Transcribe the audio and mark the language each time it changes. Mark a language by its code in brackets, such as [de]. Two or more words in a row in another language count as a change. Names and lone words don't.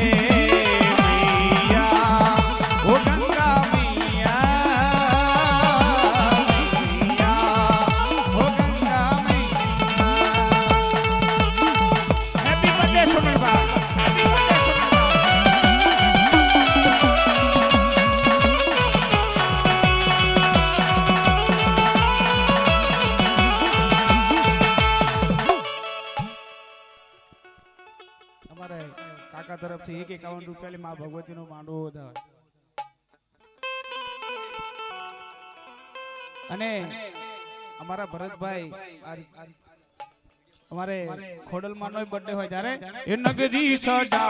[hi] मैया ओ गंगा मैया ओ गंगा मैया [en] happy birthday [hi] सुनील भाई [en] happy birthday [hi] सुनील भाई [gu] અમારે કાકા તરફથી 51 રૂપિયાની માં ભગવતીનો માંડવો વધાવે અને અમારા ભરતભાઈ અમારે ખોડલમાંનો બર્થડે હોય ત્યારે એ નગરી સજા